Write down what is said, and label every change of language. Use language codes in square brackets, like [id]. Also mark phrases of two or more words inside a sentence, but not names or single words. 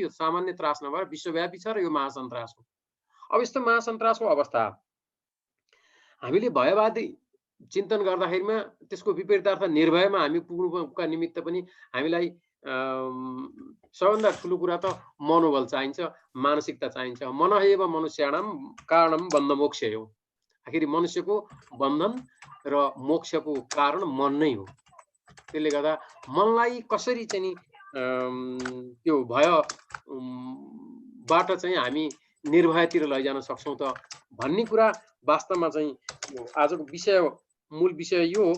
[ne] यो सामान्य त्रास नभएर विश्वव्यापी छ र यो महासन्तास हो। अब यस्तो महासन्तासको अवस्था हामीले भयवादी चिन्तन गर्दाखेरिमा त्यसको विपरीतार्थ निर्भयमा हामी पुग्नुका निमित्त पनि हामीलाई सबभन्दा ठुलो कुरा त मनोबल चाहिन्छ, मानसिकता चाहिन्छ। [sa] मन एव मनुष्याणाम कारणम बन्ध मोक्ष हो। [ne] आखिर मनुष्यको बन्धन र मोक्षको कारण मन नै हो। त्यसले गर्दा मनलाई कसरी चाहिँ त्यो भयबाट चाहिँ हामी निर्भयतिर लैजान सक्छौँ त भन्ने कुरा वास्तवमा चाहिँ आजको मूल विषय यो हो।